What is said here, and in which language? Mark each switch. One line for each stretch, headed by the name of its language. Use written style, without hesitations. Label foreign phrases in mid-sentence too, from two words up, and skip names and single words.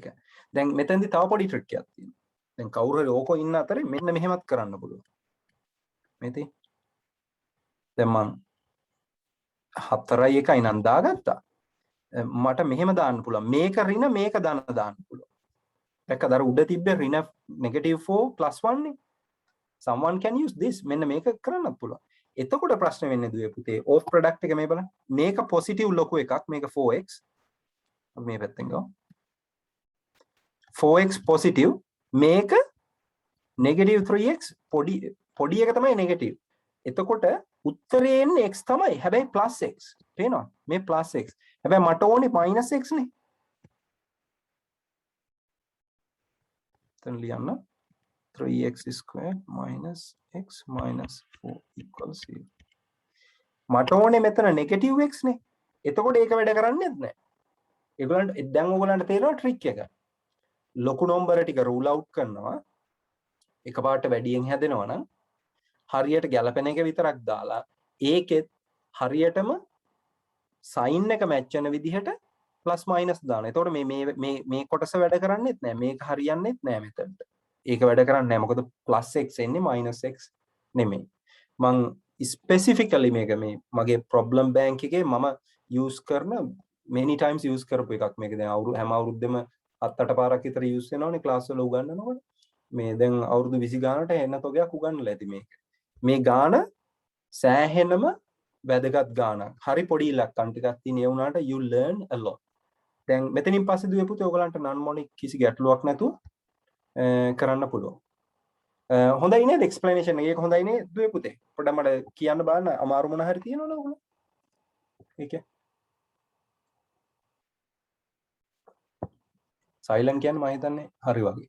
Sinhala: දැන් මෙතෙන්දි තව පොඩි ට්‍රික් එකක් තියෙනවා. දැන් කවුරු හරි ඕක ඉන්න අතරේ මෙන්න මෙහෙමත් කරන්න පුළුවන්. මේ තේ. දැන් මං 4යි 1යි නම් දාගත්තා. මට මෙහෙම දාන්න පුළුවන්. මේක ඍණ මේක ධන දාන්න පුළුවන්. දැක්කද අර උඩ තිබ්බ ඍණ -4 +1 නේ.
English: someone can use this.
Sinhala: මෙන්න මේක කරන්නත් පුළුවන්. එතකොට ප්‍රශ්න වෙන්නේ දුවේ පුතේ
English: off product
Sinhala: එක මේ බලන්න. මේක positive ලොකු එකක්. මේක 4x. මේ පැත්තෙන් ගමු. 4x positive මේක negative 3x පොඩි එක තමයි negative. එතකොට උත්තරේ එන්නේ x තමයි. හැබැයි
English: plus x.
Sinhala: පේනවද? මේ
English: plus x.
Sinhala: හැබැයි මට ඕනේ
English: minus x
Sinhala: නේ. එතන ලියන්න
English: 3x squared minus x minus 4 equals 0.
Sinhala: මට ඕනේ මෙතන
English: negative x
Sinhala: නේ. එතකොට ඒක වැඩ කරන්නේ නැහැ. ඒගොල්ලන්ට දැන් ඕගොල්ලන්ට තේරෙනවා ට්‍රික් එක. ලොකු නම්බර ටික
English: rule out
Sinhala: කරනවා. එකපාරට වැඩියෙන් හැදෙනවා නම් හරියට ගැලපෙන එක විතරක් දාලා ඒකෙත් හරියටම සයින් එක මැච් වෙන විදිහට
English: plus minus
Sinhala: දානවා. එතකොට මේ කොටස වැඩ කරන්නේත් නැහැ. මේක හරියන්නේත් නැහැ මෙතනට. ඒක වැඩ කරන්නේ නැහැ. මොකද ප්ලස් x එන්නේ මයිනස් x නෙමෙයි. මං ස්පෙસિෆිකලි මේක මේ මගේ
English: problem bank
Sinhala: එකේ මම යූස් කරන
English: many times use
Sinhala: කරපු එකක් මේක. දැන් හැම අවුරුද්දෙම 7-8 පාරක් විතර යූස් වෙනවනේ ක්ලාස් වල උගන්වනකොට. මේ දැන් අවුරුදු 20 ගානට එන්න තොගයක් උගන්වලා ඇති මේක. මේ ගාන සෑහෙනම වැදගත් ගානක්. හරි පොඩි ඉලක්කම් ටිකක් තියෙන ඒ වුණාට
English: you learn a lot.
Sinhala: දැන් මෙතනින් පස්සේ දුවේ පුතේ ඔයගලන්ට non-monic කිසි ගැටලුවක් නැතුව කරන්න පුළුවන්. හොඳයි නේද explanation එක? ඒක හොඳයි නේද දුවේ පුතේ? පොඩ්ඩක් මට කියන්න බලන්න අමාරු මොන හරි තියෙනවද ඔයගොල්ලෝ? ඒකේ සයිලන්ට් කියන්නේ මම හිතන්නේ හරි වගේ.